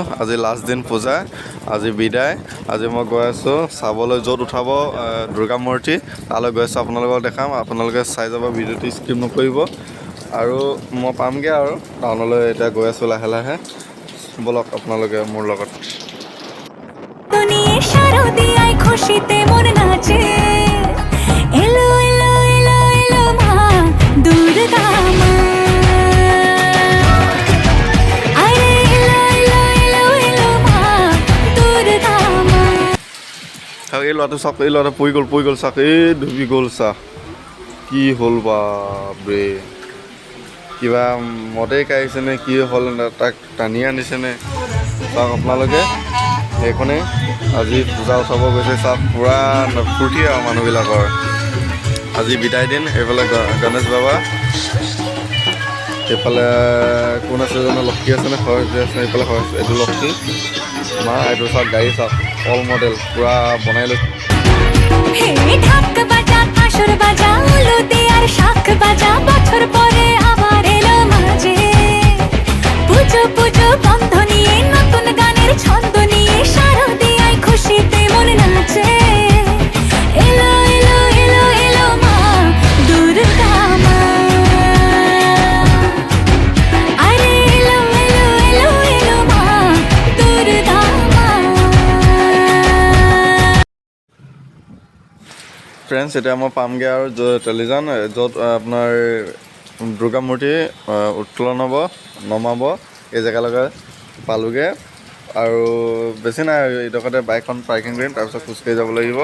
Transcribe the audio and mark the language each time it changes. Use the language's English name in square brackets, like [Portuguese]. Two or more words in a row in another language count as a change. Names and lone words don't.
[Assamese] আজি লাষ্ট দিন পূজা, আজি বিদায়। আজি মই গৈ আছোঁ চাবলৈ য'ত উঠাব দুৰ্গা মূৰ্তি, তালৈ গৈ আছোঁ। আপোনালোকক দেখাম, আপোনালোকে চাই যাব, ভিডিঅ'টো স্কিপ নকৰিব। আৰু মই পামগৈ আৰু টাউনলৈ এতিয়া গৈ আছোঁ লাহে লাহে। ব'লক আপোনালোকে মোৰ লগত। [Bangla] খুশিতে মন নাচে, এলো এলো এলো এলো মা দুর্গা মা। [Assamese] এই ল'ৰাটো চাওক, এই ল'ৰাটো পৰি গ'ল চাওক, এই ডুবি গ'ল চাওক। কি হ'ল বাপৰে, কিবা মদেই কাঢ়িছেনে কি হ'ল, তাক টানি আনিছেনে চাওক আপোনালোকে। সেইখনেই আজি পূজা উঠাব গৈছে চাওক, পূৰা ফূৰ্তি আৰু মানুহবিলাকৰ। আজি বিদায় দিন। এইফালে গণেশ বাবা, সেইফালে কোন আছে জানো, লক্ষী আছেনে সৰস্বতী আছে, এইফালে সৰস্বতী, এইটো লক্ষী মা। এইটো চাওক গাড়ী চাওক, [English] all model [Assamese] পূৰা বনাই লৈছে। [Bangla] পুজো পুজো বন্ধ নিয়ে, নতুন গানের ছন্দ নিয়ে, শারদিয়ায় খুশিতে মন নাচে। এলো এলো এলো এলো মা দুর্গা মা। আরে এলো এলো এলো এলো মা দুর্গা মা। [Assamese] ফ্ৰেণ্ডছ, এতিয়া মই পামগৈ আৰু টেলিজান, য'ত আপোনাৰ দুৰ্গা মূৰ্তি উত্তোলন হ'ব, নমাব। এই জেগালৈকে পালোগৈ আৰু বেছি নাই, এইডোখৰতে বাইকখন পাৰ্কিং কৰিম, তাৰপিছত খোজকাঢ়ি যাব লাগিব।